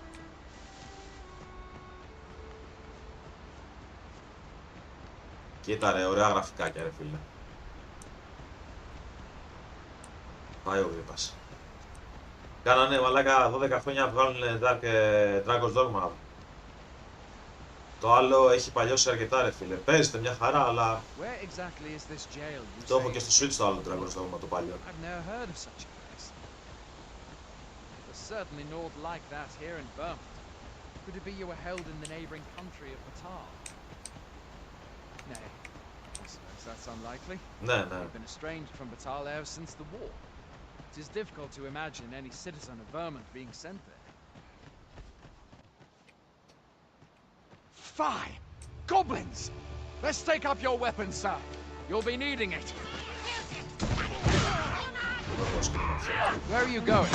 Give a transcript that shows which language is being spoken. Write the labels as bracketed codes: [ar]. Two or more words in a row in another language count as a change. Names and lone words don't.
[el] Κοίτα ρε, ωραία γραφικάκια ρε φίλε. Πάει ο Γρήπας. Κάνανε μαλάκα 12 χρόνια να βγάλουν Dragon's Dogma. Το άλλο έχει παλιώσει αρκετά ρε φίλε. Παίζεται μια χαρά, αλλά [en] Where exactly is this jail you [el] το έχω [en] say? [el] και στο Switch το άλλο Dragon's Dogma το παλιό. [en] I've never heard of such a place. There's certainly naught like that here in Burma. Could it be you were held in the neighboring country of Batar? Nay, I suppose that's unlikely. [el] Ναι, ναι. [en] You've been estranged from Batar ever since the war. It is difficult to imagine any citizen of Vermont being sent there. Fie! Goblins! Let's take up your weapons, sir. You'll be needing it. [el] Το έχω σκηνή. [en] Where are you going?